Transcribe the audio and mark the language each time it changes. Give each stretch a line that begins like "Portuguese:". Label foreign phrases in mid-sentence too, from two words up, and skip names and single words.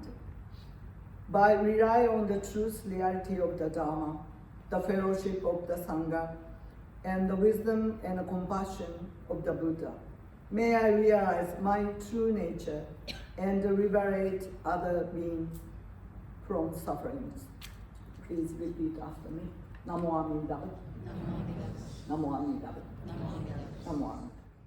English: By relying on the truth reality of the Dharma, the fellowship of the Sangha, and the wisdom and the compassion of the Buddha, may I realize my true nature and liberate other beings from sufferings. Please repeat after me.
Sanskrit: Namo Amida. Namo Buddhas. Namo Amida. Namo Buddhas. Namo Amida.